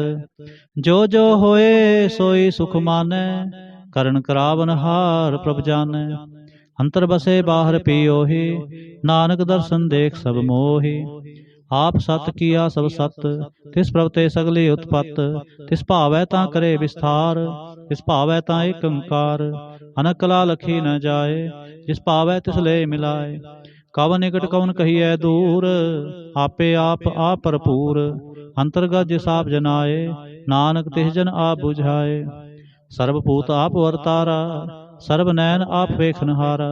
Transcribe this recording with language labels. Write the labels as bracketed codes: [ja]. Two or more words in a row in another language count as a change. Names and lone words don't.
[pa] ਜੋ ਜੋ ਹੋਏ ਸੋਈ ਸੁਖ ਮਾਨੈ, ਕਰਣ ਕਰਾਵਨ ਹਾਰ ਪ੍ਰਭ ਜਾਨੈ। ਅੰਤਰ ਬਸੇ ਬਾਹਰ ਪਿਓਹਿ, ਨਾਨਕ ਦਰਸ਼ਨ ਦੇਖ ਸਭ ਮੋਹਿ। ਆਪ ਸਤ ਕੀਆ ਸਭ ਸਤ, ਤਿਸ ਪ੍ਰਭ ਤੇ ਸਗਲੀ ਉਤਪਤ। ਤਿਸ ਭਾਵੈ ਤਾਂ ਕਰੇ ਵਿਸਤਾਰ, ਤਿਸ ਭਾਵੈ ਤਾਂ ਏਕ ਓਅੰਕਾਰ। ਅਨਕ ਕਲਾ ਲਖੀ ਨ ਜਾਏ, ਜਿਸ ਭਾਵੈ ਤਿਸ ਲੇ ਮਿਲਾਏ। ਕਵਨ ਨਿਕਟ ਕਵਨ ਕਹੀਏ ਦੂਰ, ਆਪੇ ਆਪ ਭਰਪੂਰ। ਅੰਤਰਗਤ ਜਿਸ ਆਪ ਜਨਾਏ, ਨਾਨਕ ਤਿਸ ਜਨ ਆਪ ਬੁਝਾਏ। ਸਰਵਭੂਤ ਆਪ ਵਰਤਾਰਾ, ਸਰਵ ਨੈਨ ਆਪ ਵੇਖਨਹਾਰਾ।